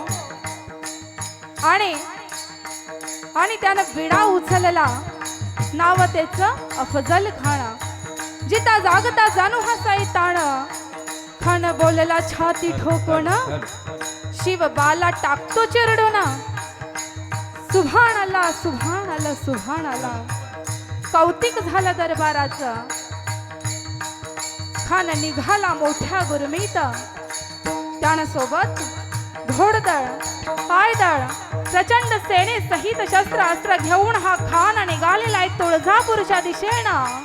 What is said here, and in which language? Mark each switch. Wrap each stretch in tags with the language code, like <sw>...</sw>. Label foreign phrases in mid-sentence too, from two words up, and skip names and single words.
<mr>आणि त्यानं विडा उचलला. नाव त्याचं अफजल खान. जिता जागता जाणू हा सैतान, खान बोलला छाती ठोकून, शिव बाला टाकतो चिरडून.</mr> <ar>سبحان الله، سبحان الله، سبحان الله.</ar> <mr>कौतिक झालं दरबाराचं. खान निघाला मोठ्या गुरमीत. त्यानं सोबत घोडदळ, पायदळ, प्रचंड सेने सहित शस्त्रास्त्र घेऊन हा खान निघालेला आहे तुळजापूरच्या दिशेनं.</mr>